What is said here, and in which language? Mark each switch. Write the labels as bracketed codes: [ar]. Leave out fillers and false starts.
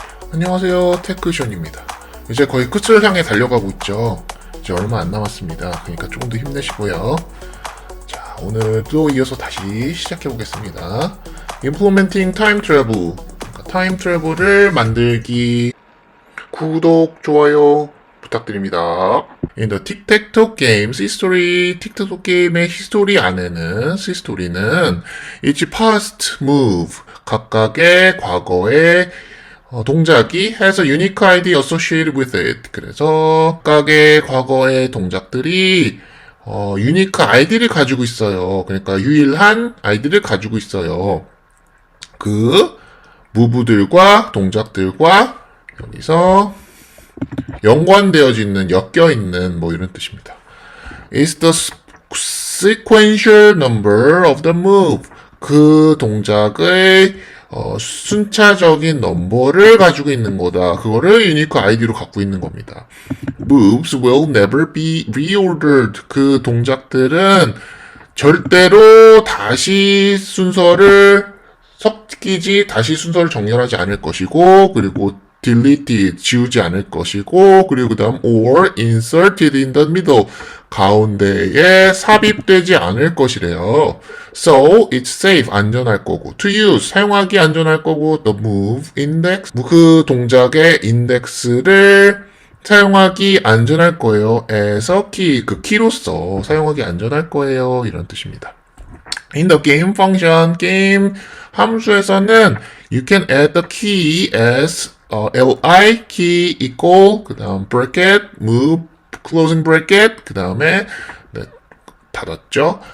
[ko] 안녕하세요, 테크션입니다. 이제 거의 끝을 향해 달려가고 있죠. 이제 얼마 안 남았습니다. 그러니까 조금 더 힘내시고요. 자, 오늘도 이어서 다시 시작해 보겠습니다. [en] Implementing Time Travel, [ko] 그러니까 타임 트래블을 만들기. 구독, 좋아요 부탁드립니다. [en] In the tic-tac-toe game's history, [ko] 틱택토 게임의 히스토리 안에는, 시스토리는 [en] each past move, [ko] 각각의 과거의 동작이 [en] has a unique ID associated with it. [ko] 그래서 각각의 과거의 동작들이 유니크 아이디를 가지고 있어요. 그러니까 유일한 아이디를 가지고 있어요. 그 무브들과 동작들과 여기서 연관되어지는, 엮여있는 뭐 이런 뜻입니다. [en] It's the sequential number of the move. [ko] 그 동작의 순차적인 넘버를 가지고 있는 거다. 그거를 유니크 아이디로 갖고 있는 겁니다. [en] Moves will never be reordered. [ko] 그 동작들은 절대로 다시 순서를 다시 순서를 정렬하지 않을 것이고, 그리고 [en] deleted, [ko] 지우지 않을 것이고, 그리고 그 다음 [en] or inserted in the middle, [ko] 가운데에 삽입되지 않을 것이래요. [en] So it's safe, [ko] 안전할 거고, [en] to use, [ko] 사용하기 안전할 거고, [en] the move index, [ko] 그 동작의 인덱스를 사용하기 안전할 거예요. 에서 그 키로서 사용하기 안전할 거예요. 이런 뜻입니다. [en] In the game function, [ko] 게임 함수에서는 [en] you can add the key as li, key equal, [ko] 그 다음 [en] bracket, move, closing bracket, [ko] 그 다음에 닫았죠.